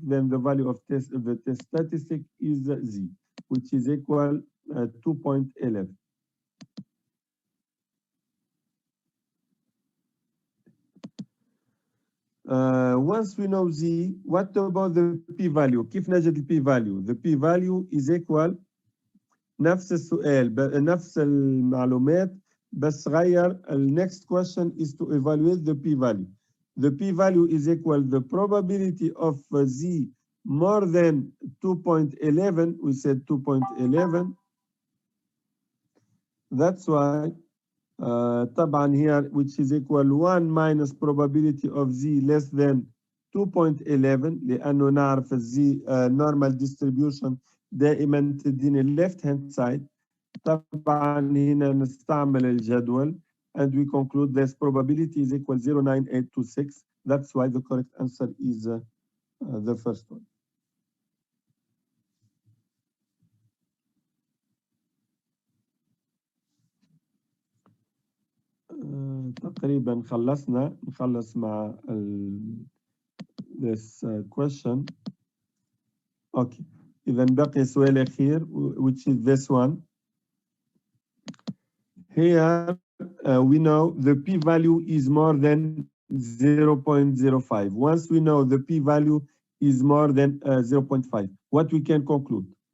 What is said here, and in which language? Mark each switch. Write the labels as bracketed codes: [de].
[en] Then the value of the test statistic is Z, which is equal 2.11. Once we know Z, what about the p-value? [ar] كيف نجد p-value? [en] The p-value is equal [ar] نفس السؤال نفس المعلومات بس غير. [en] The next question is to evaluate the p-value. The p-value is equal the probability of Z more than 2.11. We said 2.11. That's why [ar] طبعا [en] here which is equal 1 minus probability of Z less than [ar] 2.11 لأنه نعرف الزي [en] normal distribution [ar] دائما تديني [en] left hand side. [ar] طبعا هنا نستعمل الجدول [en] and we conclude this probability is equal 0.9826. That's why the correct answer is the first one. [ar] تقريبا خلصنا نخلص مع [en] this question. Okay. [ar] إذا بقي سؤال أخير [en] which is this one. Here we know the p-value is more than 0.05. Once we know the p-value is more than 0.5, what we can conclude?